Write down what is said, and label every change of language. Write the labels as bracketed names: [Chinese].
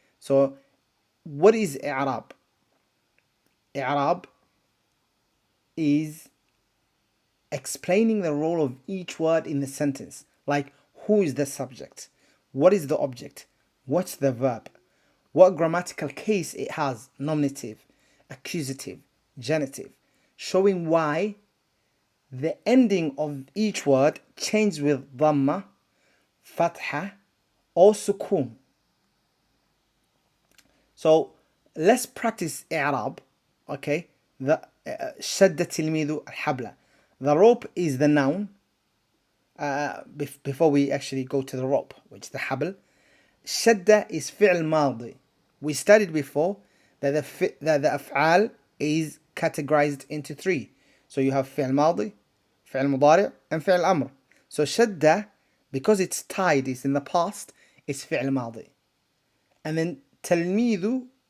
[English] So what is i'rab? I'rab is explaining the role of each word in the sentence, like who is the subject, what is the object, what's the verb, what grammatical case it has, nominative, accusative, genitive, showing why the ending of each word changes with dhamma, fatha, or sukun. So let's practice i'rab. Okay, the [Arabic] شد تلميذ الحبل. [English] The rope is the noun. Before we actually go to the rope, which is the حبل, شد is فعل ماضي. We studied before that the أفعال is categorized into three. So you have فعل ماضي, فعل مضارع, and فعل أمر. So شد, because it's tied, it's in the past, it's فعل ماضي. And then تلميذ